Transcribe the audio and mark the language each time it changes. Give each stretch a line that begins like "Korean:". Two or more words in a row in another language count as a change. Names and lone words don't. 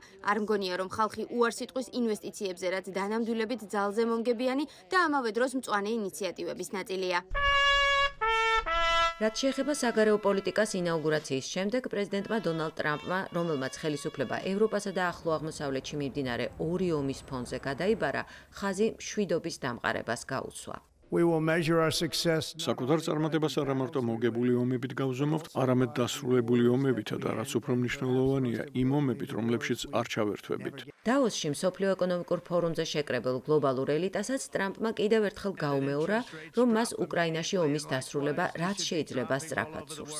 Georgian: არ მგონია, რომ ხალხი უარს იტყვის ინვესტიციებზე, რაც დანამდვილებით ძალზე მომგებიანი და ამავე დროს მწვანე ინიციატივების ნაწილია. რაც შეეხება საგარეო პოლიტიკას ინაუგურაციის შემდეგ, პრეზიდენტმა დონალდ ტრამპმა, რომელმაც ხელისუფლება ევროპასა და ახლო აღმოსავლეთში მიმდინარე ორი ომის ფონზე გადაიბარა, ხაზი მშვიდობის დამყარებას გაუცვა.
English: we will measure our success
Georgian: საკუთარ წარმატებას არა მარტო მოგებული ომებით გავზომავთ, არამედ დასრულებული ომებითა და რაც უფრო მნიშვნელოვანია, იმ ომებით, რომლებშიც არ ჩავერთვებით. დავოსში მსოფლიო ეკონომიკურ ფორუმზე შეკრებილ გლობალურ ელიტასაც ტრამპმა კიდევ ერთხელ გაუმეორა, რომ მას უკრაინაში ომის დასრულება რაც შეიძლება სწრაფად სურს.